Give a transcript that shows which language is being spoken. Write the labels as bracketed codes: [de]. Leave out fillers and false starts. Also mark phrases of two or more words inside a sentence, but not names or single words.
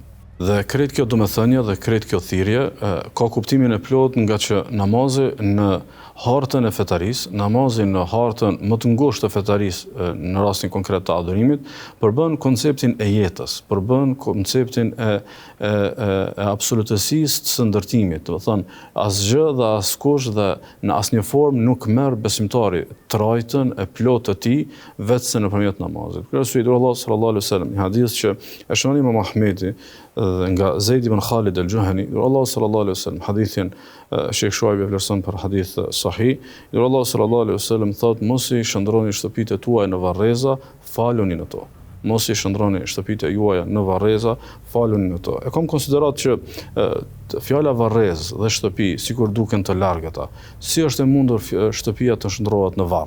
[sq] Dhe krejt kjo domethënie dhe krejt kjo thirrje ka kuptimin e plot nga që namazi në hartën e fetarisë, namazi në hartën më të ngushtë të fetarisë në rastin konkret të adhurimit, përbën konceptin e jetës, përbën konceptin e absolutësisë të së ndërtimit. Do të thonë asgjë dhe askush dhe në asnjë formë nuk merr besimtari trajtën e plotë të tij vetëm nëpërmjet namazit. Kështu i dur Allah [ar] صلى الله عليه وسلم, [sq] një hadith që e shënon Imam Ahmedi nga Zeid ibn Khalid al-Juhani, Allah [ar] صلى الله عليه وسلم, [sq] hadithin Sheikh Shuaib e vlerëson për [ar] حديث صحيح, [sq] Allah [ar] صلى الله عليه وسلم [sq] thotë mos i shndroni shtëpitë tuaja në varreza, faluni në to. Mos i shndroni shtëpitë juaja në varreza, faluni në to. E kam konsiderat që fjala varrez dhe shtëpi, sikur duken të largëta, si është e mundur shtëpia të shndrohet në varr?